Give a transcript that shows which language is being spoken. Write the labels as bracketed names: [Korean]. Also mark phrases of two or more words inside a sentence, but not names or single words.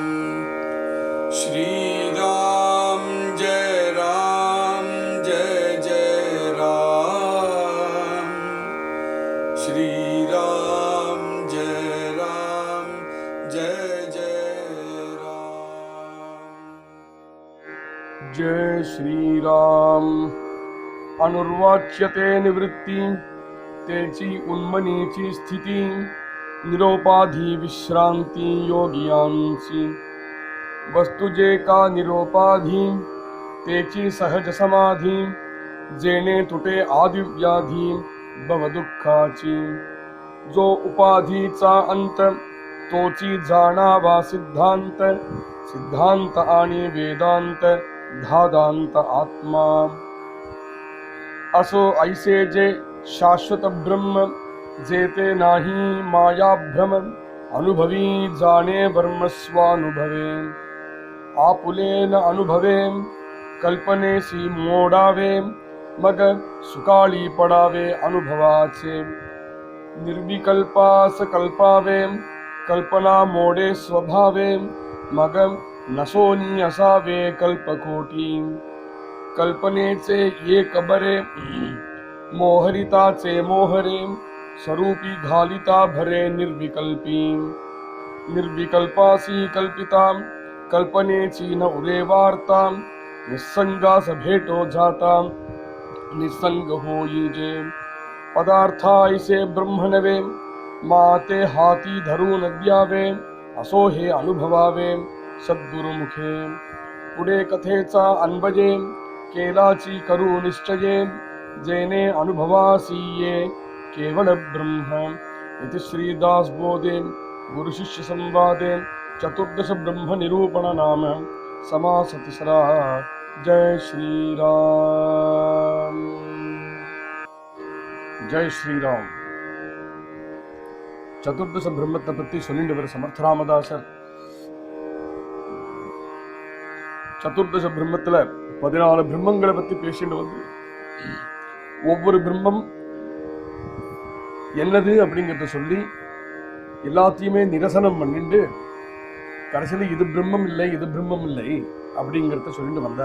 [Marathi] श्री राम जय जय राम। श्री राम जय जय राम। जय श्री राम। अनुर्वाच्यते निवृत्ती तेची उन्मनीची स्थिती निरोपाधी विश्रांती योगियांची वस्तु जे का निरोपाधी तेची सहज समाधी जेणे तुटे आदिव्याधी भव दुःखाची जो उपाधीचा अंत तोची जाणावा सिद्धांत सिद्धांत आणि वेदांत धादांत आत्मा असो ऐसे जे शाश्वत ब्रह्म जेते नाही माया भ्रम अनुभवी जाणे ब्रह्म स्वानुभवे आपुलेन अनुभवे कल्पनेसी मोडावे मग सुकाळी पडावे अनुभवाचे निर्विकल्पास कल्पावे कल्पना मोडे स्वभावे मग नसोनी असावे कल्पकोटी कल्पनेचे एक बरे मोहरिताचे मोहरे स्वरूपी घालिता भरे निर्विकल्पी निर्विकल्पासी कल्पिता कल्पनेची न उरे वार्ता निसंगास भेटो जाता निसंग होई जे पदार्थायसे ब्रह्म नवे माते हाती धरून द्यावे असो हे अनुभवावे सद्गुरुमुखे पुढे कथेचा अनबजे केलाची करू निश्चये जेने अनुभवासी ये केवळ ब्रह्म इति श्रीदास बोधे गुरु शिष्य संवादे चतुर्दश ब्रह्म निरूपण नाम समास तिसरा। जय श्री राम। जय श्री राम। [Tamil] சதுர்தச பிரம்மத்தை பத்தி சொல்லிட்டு வர சமர்த்த ராமதாசர் சதுர்தச பிரம்மத்துல 14 பிரம்மங்களை பத்தி பேசிட்டு வந்து ஒவ்வொரு பிரம்மம் என்னது அப்படிங்கறத சொல்லி எல்லாத்தையுமே நிரசனம் பண்ணிட்டு கடைசியில இது பிரம்மம் இல்லை இது பிரம்மம் இல்லை அப்படிங்கறத சொல்லிட்டு வந்தார்.